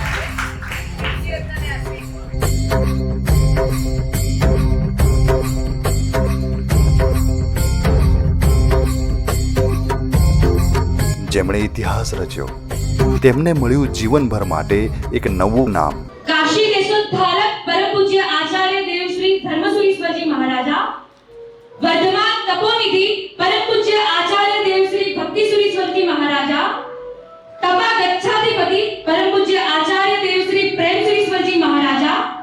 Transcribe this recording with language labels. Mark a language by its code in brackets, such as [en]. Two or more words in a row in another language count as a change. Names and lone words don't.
[gu] જેમણે ઇતિહાસ રચ્યો તેમને મળ્યું જીવનભર માટે એક નવું નામ. [hi] काशी देशोद्धारक परम पूज्य आचार्य देव श्री धर्मसुरीश्वरजी महाराजा, वर्धमान तपोनिधि परम पूज्य आचार्य देव श्री भक्ति सुरीश्वरजी महाराजा, तपा गच्छाधिपति परम पूज्य आचार्य देव श्री प्रेम सुरीश्वरजी महाराजा,